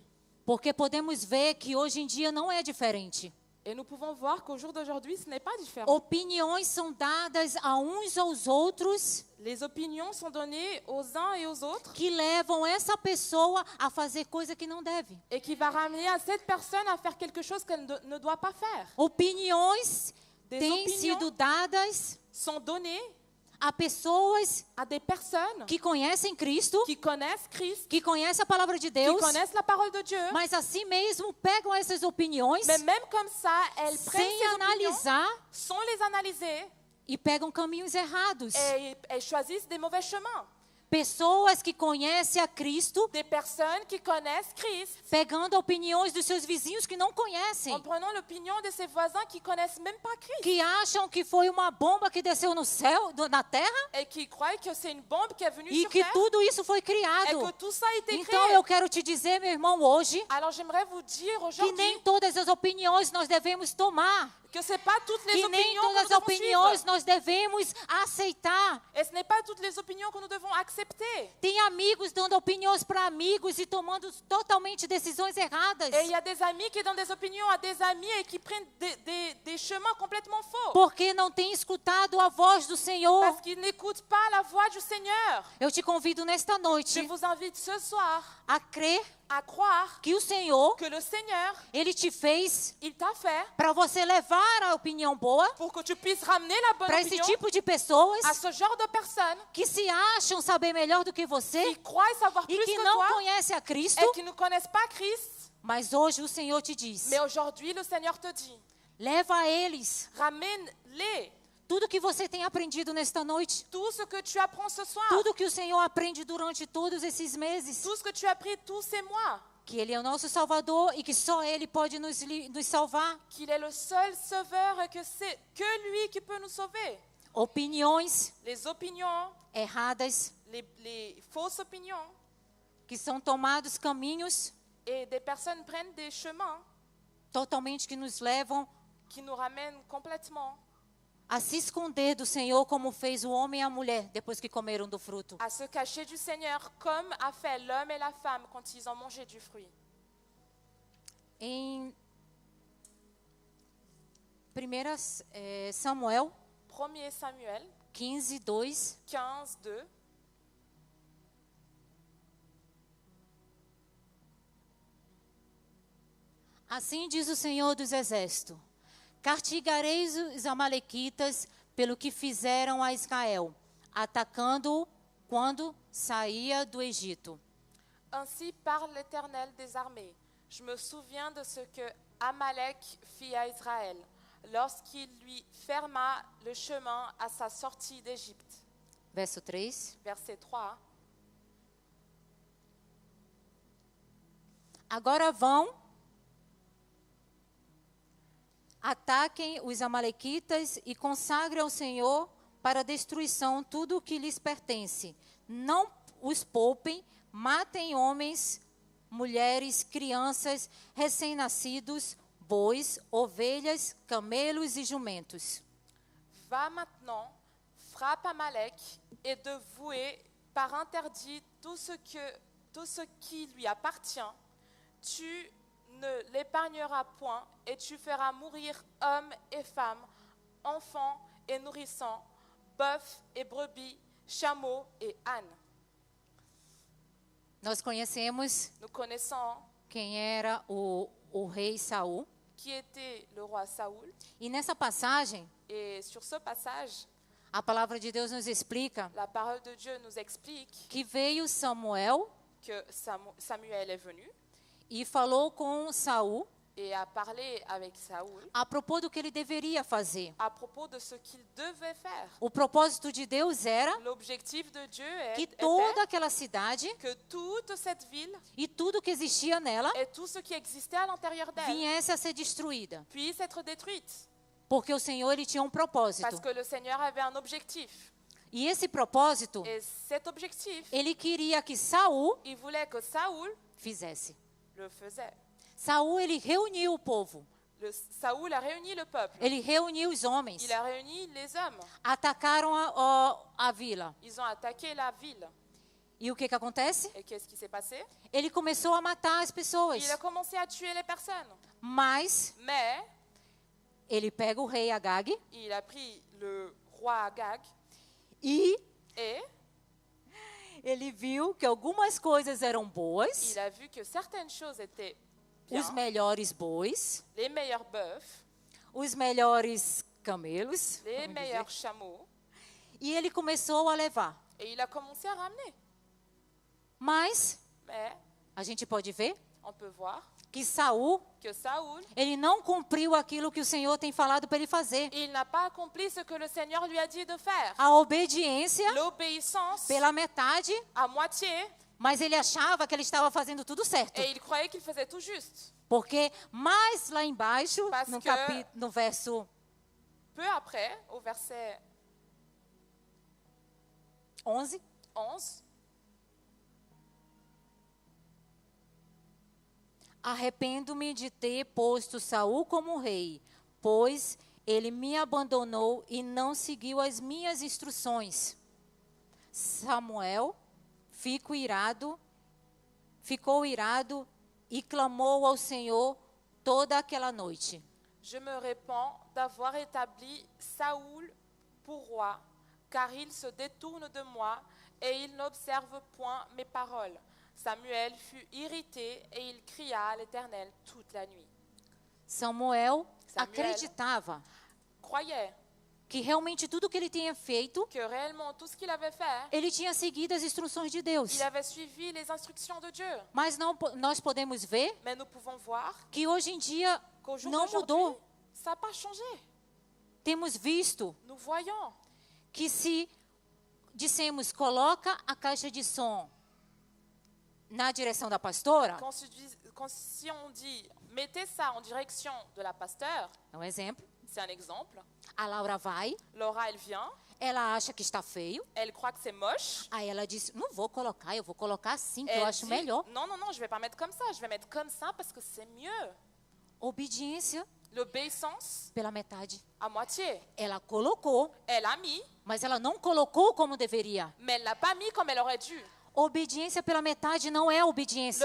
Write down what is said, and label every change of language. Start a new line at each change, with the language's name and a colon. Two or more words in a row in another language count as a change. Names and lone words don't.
Portuguese: Porque podemos ver que hoje em dia não é diferente.
French: Et nous pouvons voir qu'au jour d'aujourd'hui, ce n'est pas différent.
Portuguese: Opiniões são dadas a uns aos outros
French: Les opinions sont données aux uns et aux autres
Portuguese: que levam essa pessoa a fazer coisa que não deve.
French: et qui va ramener à cette personne à faire quelque chose qu'elle ne doit pas faire.
Portuguese: Opiniões
French: Des
Portuguese: têm
French: opinions
Portuguese: sido dadas
French: sont données
Portuguese: Há pessoas
French: à des personnes
Portuguese: que conhecem Cristo,
French: qui connaissent Christ,
Portuguese: que conhecem a palavra de
French: qui
Portuguese: Deus,
French: connaissent la parole de Dieu,
Portuguese: mas assim mesmo pegam essas opiniões
French: mais même comme ça, elles prennent
Portuguese: sem
French: ces opinions,
Portuguese: analisar
French: sans les analyser
Portuguese: e pegam caminhos errados.
French: et elles choisissent des mauvais chemins.
Portuguese: Pessoas que conhecem a Cristo,
French: Des personnes qui connaissent Christ,
Portuguese: pegando opiniões dos seus vizinhos que não conhecem,
French: en prenant l'opinion de ses voisins qui connaissent même pas Christ
Portuguese: que acham que foi uma bomba que desceu no céu, na terra,
French: et qui croient que c'est une bombe qui est venue
Portuguese: e
French: sur
Portuguese: que
French: terre
Portuguese: tudo isso foi
French: et
Portuguese: criado.
French: que tout ça a été
Portuguese: Então
French: créé.
Portuguese: eu quero te dizer, meu irmão, hoje,
French: Alors j'aimerais vous dire
Portuguese: que
French: aujourd'hui
Portuguese: nem todas as opiniões nós devemos tomar,
French: que c'est pas toutes les
Portuguese: que nem
French: opinions que
Portuguese: todas
French: nous
Portuguese: as
French: devons
Portuguese: opiniões
French: suivre.
Portuguese: nós devemos aceitar.
French: Et ce n'est pas toutes les opinions que nous devons accepter.
Portuguese: Tem amigos dando opiniões para amigos e tomando totalmente decisões erradas,
French: Et il y a des amis qui donnent des opinions à des amis et qui prennent des chemins complètement faux.
Portuguese: porque não têm escutado a voz do Senhor.
French: Parce qu'ils n'écoutent pas la voix du Seigneur.
Portuguese: Eu te convido nesta
French: Je
Portuguese: noite
French: vous invite ce soir
Portuguese: a crer
French: à croire
Portuguese: que o Senhor,
French: que le Seigneur,
Portuguese: Ele te fez
French: il t'a fait
Portuguese: para você levar a opinião boa
French: pour que tu puisses ramener la bonne
Portuguese: para esse
French: opinion
Portuguese: tipo de pessoas
French: à ce genre de personnes
Portuguese: que se acham saber melhor do que você
French: qui croient savoir
Portuguese: e
French: plus
Portuguese: que
French: que
Portuguese: não
French: toi
Portuguese: conhecem a Cristo,
French: et qui ne connaissent pas Christ.
Portuguese: mas hoje o Senhor te diz:
French: Mais aujourd'hui, le Seigneur te dit,
Portuguese: leva a eles
French: ramène-les
Portuguese: tudo que você tem aprendido nesta noite,
French: tout ce que tu apprends ce soir,
Portuguese: tudo que o Senhor aprende durante todos esses meses,
French: tout ce que tu as appris tous ces mois,
Portuguese: que Ele é o nosso Salvador e que só Ele pode nos salvar.
French: qu'il est le seul sauveur et que c'est que lui qui peut nous sauver.
Portuguese: Opiniões
French: Les opinions,
Portuguese: erradas
French: les fausses opinions,
Portuguese: que são tomados caminhos
French: et des personnes prennent des chemins
Portuguese: totalmente que nos levam
French: qui nous ramènent complètement
Portuguese: a se esconder do Senhor, como fez o homem e a mulher depois que comeram do fruto.
French: à se cacher du Seigneur, comme a fait l'homme et la femme quand ils ont mangé du fruit.
Portuguese: Em 1 Samuel
French: 1 Samuel
Portuguese: 15, 2,
French: 15, 2.
Portuguese: assim diz o Senhor dos Exércitos: castigareis os amalequitas pelo que fizeram a Israel, atacando-o quando saía do Egito.
French: Ainsi parle l'Éternel des armées. Je me souviens de ce que Amalek fit à Israël lorsqu'il lui ferma le chemin à sa sortie d'Égypte.
Portuguese: Verso 3.
French: Verset 3.
Portuguese: Agora vão, ataquem os amalequitas e consagrem ao Senhor para destruição tudo o que lhes pertence. Não os poupem, matem homens, mulheres, crianças, recém-nascidos, bois, ovelhas, camelos e jumentos.
French: Va maintenant, frappe Amalek et de vouer par interdit tout ce qui lui appartient. Tu ne l'épargneras point et tu feras mourir hommes et femmes, enfants et nourrissons, bœufs et brebis, chameaux et ânes.
Portuguese: Nós conhecemos
French: Nous connaissons
Portuguese: quem era o rei Saul.
French: qui était le roi Saoul.
Portuguese: E nessa passagem,
French: Et sur ce passage,
Portuguese: a palavra de Deus nos explica
French: la parole de Dieu nous explique
Portuguese: que veio Samuel
French: que Samuel est venu
Portuguese: e falou com Saul
French: et a parlé avec Saoul a propos
Portuguese: do que ele deveria fazer.
French: à propos de ce qu'il devait faire.
Portuguese: O propósito de Deus era
French: L'objectif de Dieu
Portuguese: que
French: était
Portuguese: toda aquela cidade
French: que toute cette ville
Portuguese: e tudo que existia nela
French: et tout ce qui existait à l'intérieur d'elle
Portuguese: viesse a ser destruída.
French: puisse être détruite.
Portuguese: Porque o Senhor ele tinha um propósito.
French: Parce que le Seigneur avait un objectif.
Portuguese: E esse propósito,
French: Et cet objectif,
Portuguese: ele queria que Saul
French: il voulait que Saoul
Portuguese: fizesse.
French: le faisait.
Portuguese: Saul ele reuniu o povo.
French: Saoul a réuni le peuple.
Portuguese: Ele reuniu os homens.
French: Il a réuni les hommes.
Portuguese: Atacaram a vila.
French: Ils ont attaqué la ville.
Portuguese: E o que acontece?
French: Et qu'est-ce qui s'est passé?
Portuguese: Ele começou a matar as pessoas.
French: Il a commencé à tuer les personnes.
Portuguese: Mas
French: Mais
Portuguese: ele pega o rei Agag
French: il a pris le roi Agag
Portuguese: e
French: et
Portuguese: ele viu que algumas coisas eram boas,
French: il a vu que certaines choses étaient
Portuguese: os
French: bien,
Portuguese: melhores bois,
French: les meilleurs bœufs,
Portuguese: os melhores camelos,
French: les
Portuguese: vamos
French: meilleurs
Portuguese: dizer,
French: chameaux,
Portuguese: E ele começou a levar.
French: Et il a commencé à ramener.
Portuguese: Mas
French: Mais
Portuguese: a gente pode ver
French: on peut voir
Portuguese: que Saul,
French: que Saoul,
Portuguese: ele não cumpriu aquilo que o Senhor tem falado para ele fazer.
French: il n'a pas accompli ce que le Seigneur lui a dit de faire.
Portuguese: A obediência
French: L'obéissance
Portuguese: pela metade,
French: à moitié,
Portuguese: mas ele achava que ele estava fazendo tudo certo.
French: et il croyait qu'il faisait tout juste.
Portuguese: Porque mais lá embaixo,
French: Parce
Portuguese: no,
French: que-
Portuguese: no verso
French: Peu après, au verset
Portuguese: 11,
French: 11,
Portuguese: arrependo-me de ter posto Saul como rei, pois ele me abandonou e não seguiu as minhas instruções. Samuel ficou irado e clamou ao Senhor toda aquela noite.
French: je me répands d'avoir établi Saoul pour roi, car il se détourne de moi et il n'observe point mes paroles. Samuel fut irrité et il cria à l'Éternel toute la nuit.
Portuguese: Samuel
French: Samuel.
Portuguese: acreditava
French: Croyait
Portuguese: que realmente tudo que ele tinha feito,
French: que réellement tout ce qu'il avait fait,
Portuguese: ele tinha seguido as instruções de Deus.
French: il avait suivi les instructions de Dieu.
Portuguese: Mas nós podemos ver
French: Mais nous pouvons voir
Portuguese: que hoje em dia
French: qu'au jour
Portuguese: não
French: d'aujourd'hui,
Portuguese: mudou.
French: ça n'a pas changé.
Portuguese: Temos visto
French: Nous voyons
Portuguese: que se dissemos coloca a caixa de som na direção da pastora,
French: si on dit mettez ça en direction de la pasteur,
Portuguese: é um exemplo,
French: c'est un exemple.
Portuguese: a Laura vai,
French: Laura, elle vient,
Portuguese: ela acha que está feio,
French: elle croit que c'est moche.
Portuguese: aí ela diz, não vou colocar, eu vou colocar assim, que eu
French: Elle
Portuguese: acho
French: dit,
Portuguese: melhor.
French: non, non, non, je vais pas mettre comme ça, je vais mettre comme ça parce que c'est mieux.
Portuguese: Obediência
French: L'obéissance
Portuguese: pela metade.
French: à moitié.
Portuguese: Ela colocou,
French: Elle a mis,
Portuguese: mas ela não colocou como deveria.
French: mais elle l'a pas mis comme elle aurait dû.
Portuguese: Obediência pela metade não é obediência.